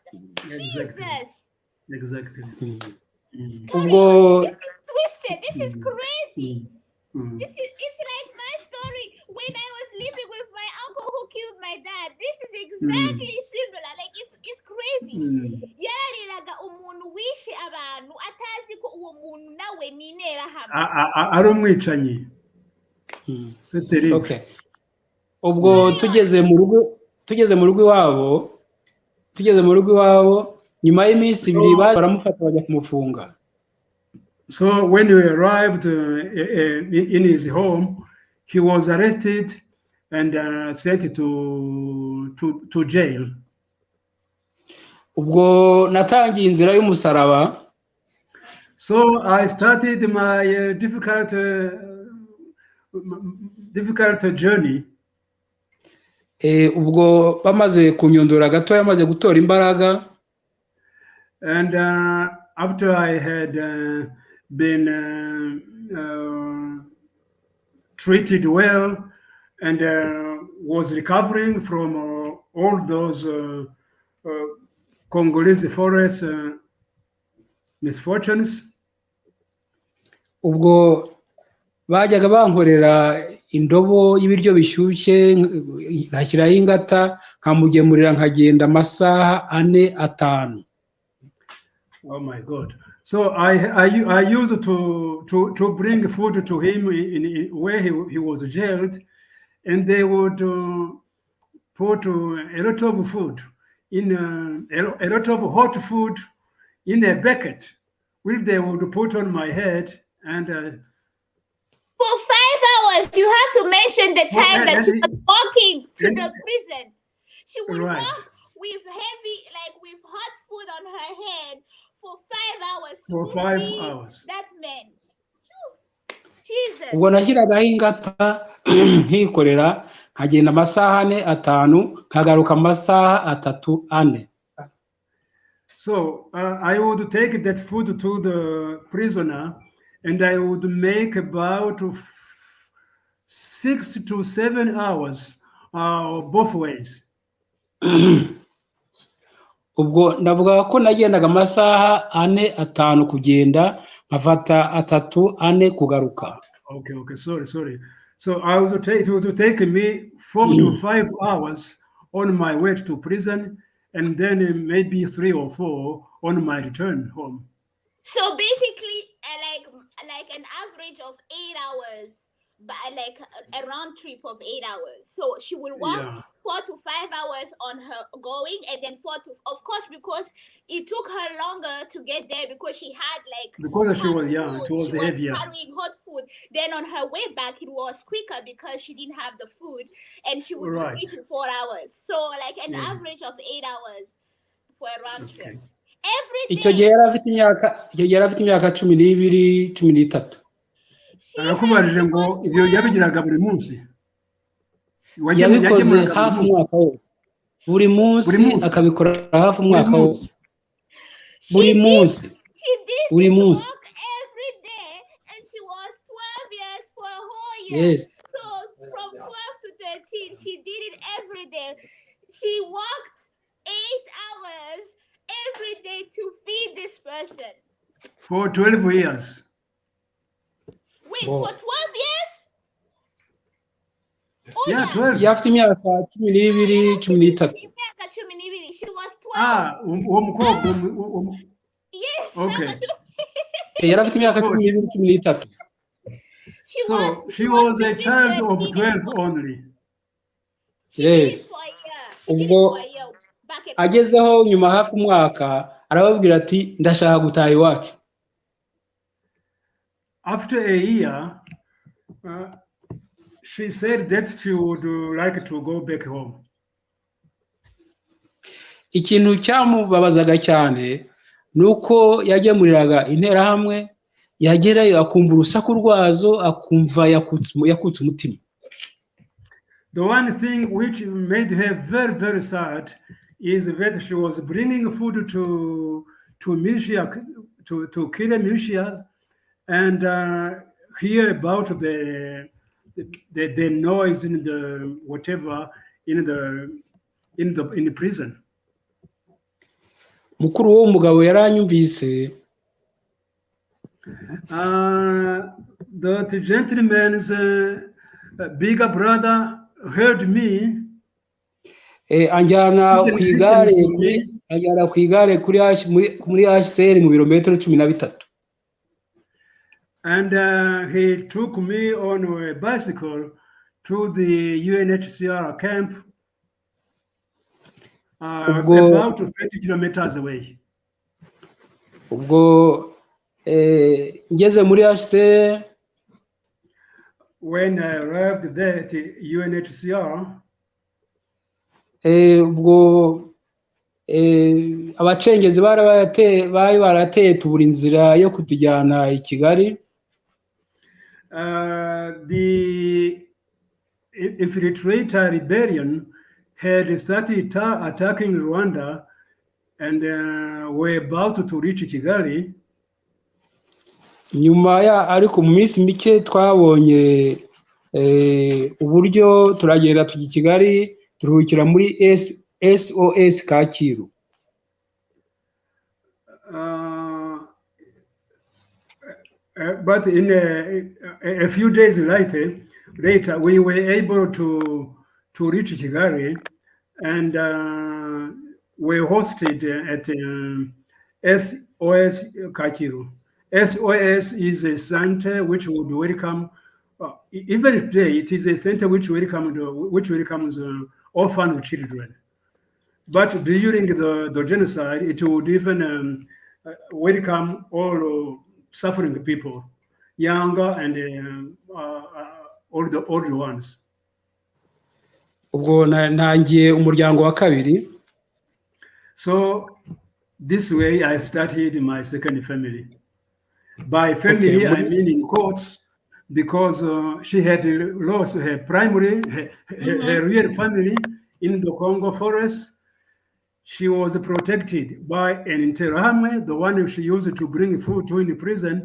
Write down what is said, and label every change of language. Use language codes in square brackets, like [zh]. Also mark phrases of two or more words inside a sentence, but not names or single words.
[en] Exactly. Jesus. Exactly. This is twisted. This is crazy. It's like my story when I was living with my uncle who killed my dad. This is exactly similar. Like it's crazy. [rw] Yarariraga umuntu wishe abantu atazi ko uwo muntu nawe ni interahamwe. Ari umwicanyi. [en] Okay. [rw] Ubwo tugeze mu rugo iwabo nyuma y'iminsi ibiri baramufata bajya kumufunga. [en] So when we arrived in his home, he was arrested and sent to jail. [rw] Ubwo natangiye inzira y'umusaraba. [en] So I started my difficult journey. [rw] Ubwo bamaze kunyondora gato, yamaze gutora imbaraga. [en] And after I had been treated well and was recovering from all those Congolese forest misfortunes, [rw] ubwo bajyaga bankorera indobo y'ibiryo bishyushye nkashyiraho ingata nkamugemurira nkagenda amasaha 4-5. [en] oh my God. So I used to bring food to him in where he was jailed, and they would put a lot of food in a lot of hot food in a bucket, which they would put on my head. And For 5 hours, you have to mention the time that she was walking to the prison. She would Right. walk with heavy, like with hot food on her head for 5 hours to For go 5 feed hours. that man. Jesus. [rw] ubwo nashyiragaho ingata nkikorera nkagenda amasaha 4-5 nkagaruka amasaha 3-4. [en] So I would take that food to the prisoner, and I would make about 6 to 7 hours both ways. [rw] ubwo ndavuga ko nagendaga amasaha 4-5 kugenda nkafata 3-4 kugaruka. [en] Okay, sorry. So it would take me 4 to 5 hours on my way to prison, and then maybe 3 or 4 on my return home. So basically, like an average of 8 hours, but like a round trip of 8 hours. So she will walk Yeah. 4 to 5 hours on her going, and then of course, because it took her longer to get there because she had like Because she hot was young, food. it was She was heavier. carrying hot food. Then on her way back, it was quicker because she didn't have the food, and she would Right. do 3 to 4 hours. So like an Yeah. average of 8 hours for a round trip. Okay. Every [rw] icyo [en] day. [rw] gihe yari afite imyaka 12-13. [en] She [rw] Arakubajije [en] had [rw] ngo [en] almost [rw] ibyo [en] 12 [rw] yabigiraga buri munsi. yabikoze yagemuraga buri hafi munsi. umwaka wose, buri munsi munsi. akabikora hafi umwaka Buri wose, [en] She [rw] buri [en] did, [rw] munsi [en] she did [rw] buri [en] this [rw] munsi. [en] work every day, and she was 12 years for a whole year. Yes. So from 12 to 13, she did it every day. She worked 8 hours every day to feed this person. For 12 years. Wait, Wow. for 12 years? Oh, Yeah, yeah. 12. [rw] yafite imyaka 12-13. Imyaka 12. [en] She was 12. [rw] Ah, uwo mukobwa. [en] Yes. Okay. That was [rw] yari afite imyaka [en] So [rw] 12-13. [en] she was a between child of 13 12 and 14. only. She did it Yes. for a year. She did it [rw] ubwo [en] for a year. Back at home. [rw] agezeho nyuma hafi umwaka arababwira ati ndashaka gutaha iwacu. [en] After a year, she said that she would like to go back home. [rw] Ikintu cyamubabazaga cyane nuko yagemuriraga interahamwe, yagerayo akumva urusaku rwazo, akumva yakutse umutima. [en] The one thing which made her very, very sad is that she was bringing food to militia, to kill militias, and hear about the noise in the whatever in the prison. [rw] Mukuru w'uwo mugabo yaranyumvise. [en] The gentleman's bigger brother heard me. [rw] Anjyana ku igare muri HCR mu birometero 13. [en] And he took me on a bicycle to the UNHCR camp, about 30 kilometers away. [rw] Ubwo ngeze muri HCR, [en] when I arrived there at UNHCR, [rw] ubwo abacengezi bari barateye tubura inzira yo kutujyana i Kigali. [en] The infiltrator rebellion had started attacking Rwanda and we're about to reach Kigali. [rw] nyuma ya ariko mu minsi mike twabonye uburyo turagenda tujya Kigali turuhukira muri SOS Kacyiru. [en] But in a few days later, we were able to reach Kigali, and we hosted at SOS Kacyiru. SOS is a center which would welcome, even today, it is a center which welcomes orphan children. But during the genocide, it would even welcome all suffering people, younger and older ones. [rw] Ubwo nangiye umuryango wa kabiri. [en] So this way I started my second family. By family, I mean in quotes, because she had lost her primary, her real family in the Congo forest. She was protected by an Interahamwe, the one she used to bring food to in the prison.